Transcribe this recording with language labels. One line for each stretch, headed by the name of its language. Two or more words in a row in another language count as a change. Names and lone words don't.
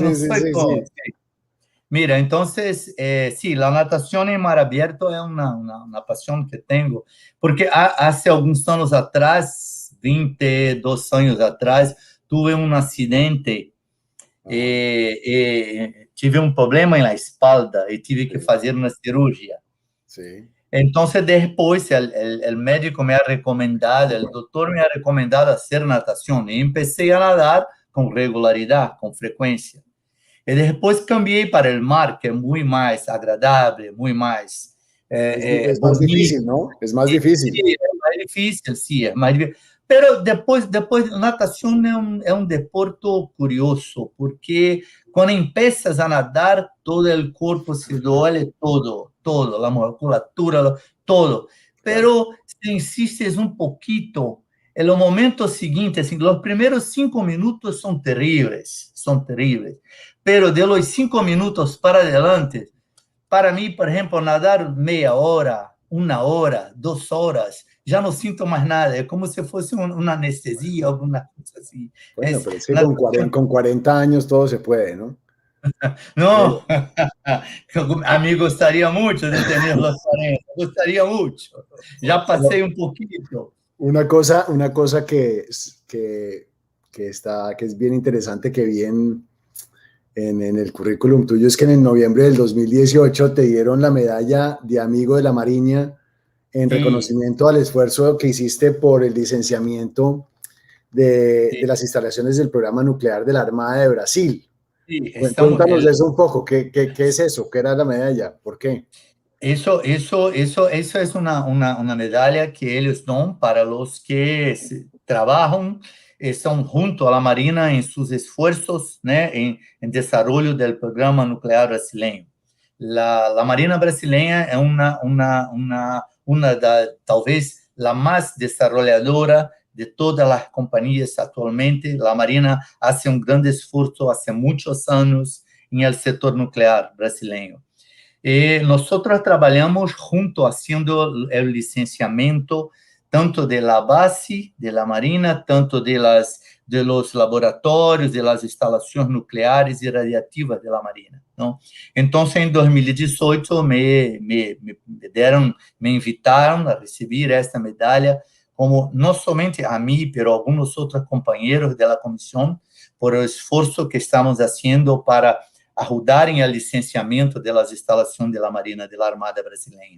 Spanish: Mira, entonces, sí, la natación en mar abierto es una pasión que tengo, porque hace algunos años atrás, 22 años atrás, tuve un accidente, tive un problema en la espalda y tive que hacer una cirugía. Sí. Entonces, después, el médico me ha recomendado, el doctor me ha recomendado hacer natación y empecé a nadar con regularidad, con frecuencia.
Portuguese: E depois cambiei para o mar, que é muito mais agradável, muito mais
Spanish: Es más
Portuguese: bonito.
Spanish: difícil, ¿no? Es más difícil. Sí,
Portuguese: é mais difícil, sim, é mais difícil. Pero depois, natação é um deporte curioso, porque quando empiezas a nadar, todo o corpo se duele, todo, a musculatura, todo. Claro. Pero se insistes um pouquito, no momento seguinte, assim, os primeiros 5 minutos são terríveis.
Spanish: Pero de los 5 minutos para adelante,
Portuguese: para mim, por exemplo, nadar meia hora, 1 hora, 2 horas, já não sinto mais nada. É como se fosse uma anestesia, alguma coisa assim.
Spanish: Bueno, pero es que
Portuguese: Natação,
Spanish: con 40 años todo se puede, ¿no?
Portuguese: não, a mim gostaria muito de ter os 40, gostaria muito. Já passei um pouquinho.
Spanish: Una cosa que es bien interesante que vi en el currículum tuyo es que en noviembre del 2018 te dieron la medalla de amigo de la Marina en
Portuguese: Sim,
Spanish: reconocimiento al esfuerzo que hiciste por el licenciamiento de
Portuguese: sim,
Spanish: las instalaciones del programa nuclear de la Armada de Brasil.
Portuguese: sim.
Spanish: Cuéntanos de eso un poco, ¿qué es eso? ¿Qué era la medalla? ¿Por qué?
Portuguese: Isso é uma medalha que eles dão para os que trabalham, estão junto à Marina em seus esforços, né, em desenvolvimento do programa nuclear brasileiro. A Marina brasileira é uma da, talvez, a mais desenvolvedora de todas as companhias atualmente. A Marina faz grande esforço há muitos anos no setor nuclear brasileiro.
Spanish: Nosotros trabajamos junto haciendo el licenciamiento tanto de la base de la Marina, tanto de los laboratorios, de las instalaciones nucleares y radiactivas de la Marina, ¿no? Entonces, en 2018 me invitaron a recibir esta medalla, como no solamente a mí, pero a algunos otros compañeros de la comisión, por el esfuerzo que estamos haciendo para ajudar en el licenciamiento de las instalaciones de la Marina, de la Armada Brasileña.